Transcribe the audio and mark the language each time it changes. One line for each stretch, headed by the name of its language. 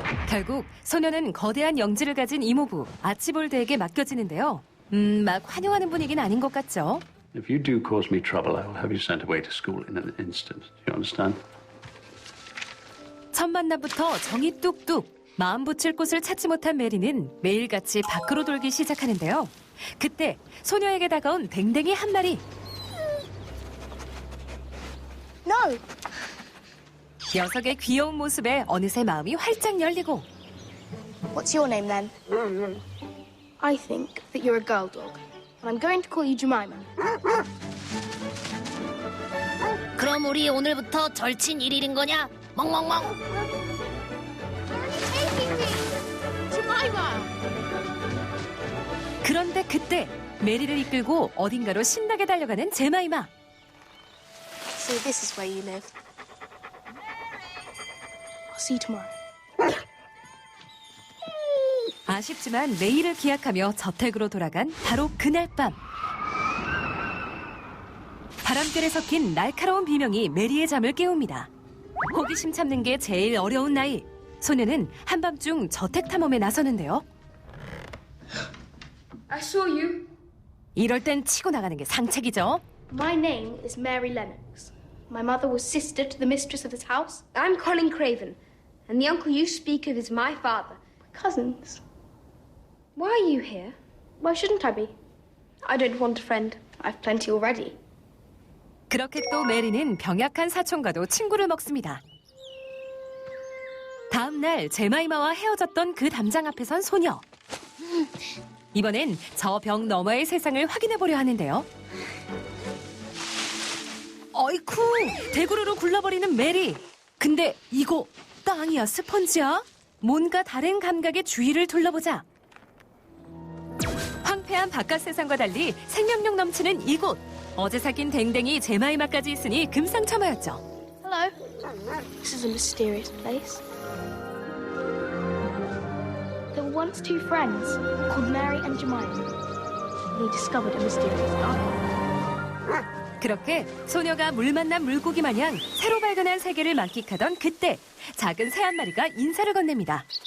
Korean: 결국 소녀는 거대한 영지를 가진 이모부 아치볼드에게 맡겨지는데요. 막 환영하는 분위기는 아닌 것 같죠?
English: If you do cause me trouble, I will have you sent away to school in an instant. Do you understand?
Korean: 첫 만남부터 정이 뚝뚝. 마음 붙일 곳을 찾지 못한 메리는 매일같이 밖으로 돌기 시작하는데요. 그때 소녀에게 다가온 댕댕이 한 마리.
English: No.
Korean: 녀석의 귀여운 모습에 어느새 마음이 활짝 열리고.
English: What's your name then? I think that you're a girl dog. And I'm going to call you Jemima.
Korean: 그럼 우리 오늘부터 절친 1일인 거냐? 멍멍멍. 그런데 그때 메리를 이끌고 어딘가로 신나게 달려가는 제마이마.
English: So this is where you live. I'll see you tomorrow.
Korean: 아쉽지만 내일을 기약하며 저택으로 돌아간 바로 그날 밤. 바람결에 섞인 날카로운 비명이 메리의 잠을 깨웁니다. 호기심 참는 게 제일 어려운 나이. 소녀는 한밤중 저택 탐험에 나서는데요.
English: I saw you.
Korean: 이럴 땐 치고 나가는 게 상책이죠.
English: My name is Mary Lennox. My mother was sister to the mistress of this house. I'm Colin Craven, and the uncle you speak of is my father. We're cousins. Why are you here? Why shouldn't I be? I don't want a friend. I've plenty already.
Korean: 그렇게 또 메리는 병약한 사촌과도 친구를 먹습니다. 다음 날 제마이마와 헤어졌던 그 담장 앞에 선 소녀. 이번엔 저 벽 너머의 세상을 확인해 보려 하는데요. 어이쿠, 대구르로 굴러버리는 메리. 근데 이거 땅이야, 스펀지야? 뭔가 다른 감각의 주위를 둘러보자. 황폐한 바깥 세상과 달리 생명력 넘치는 이곳. 어제 사귄 댕댕이 제마이마까지 있으니 금상첨화였죠.
English: Hello. This is a mysterious place. There were once two friends called Mary and Jemima. They discovered a mysterious garden.
Korean: 그렇게 소녀가 물 만난 물고기 마냥 새로 발견한 세계를 만끽하던 그때 작은 새 한 마리가 인사를 건넵니다.